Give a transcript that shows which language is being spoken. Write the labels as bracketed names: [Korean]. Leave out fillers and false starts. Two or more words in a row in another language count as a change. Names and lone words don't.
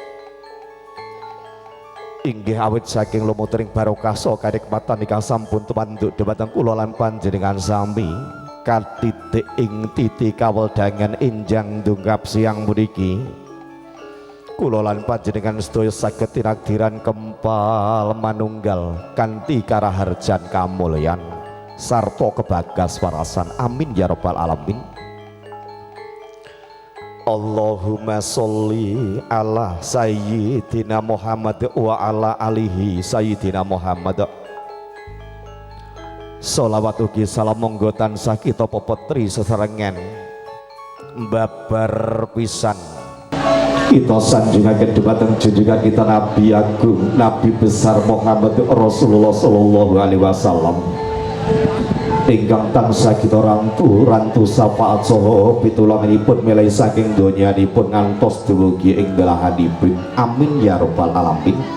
[Javanese] inggih awit saking lumutering barokah saha kanikmatan ingkang sampun tumanduk dhumateng kula lan panjenengan sami katitik ing titi kaweldangan enjang ndungkap siang puniki kula lan panjenengan sedaya saged tinagdiran kempal manunggal kanthi karaharjan kamulyan sarta kebagas warasan [Arabic] آمين يا رب العالمين. اللهم صل على سيدنا محمد وعلى آله سيدنا محمد. [Javanese] Sholawat ugi salam monggo tansah kita pepetri sesarengan babar pisan kita sanjungaken dhumateng junjungan kita Nabi Agung Nabi besar Muhammad Rasulullah [Arabic] صلى الله عليه وسلم [Javanese] ingkang tansah kita rantu syafaat saha pitulunganipun milih saking donyanipun ngantos dumugi ing dalahanipun [Arabic] آمين يا رب العالمين.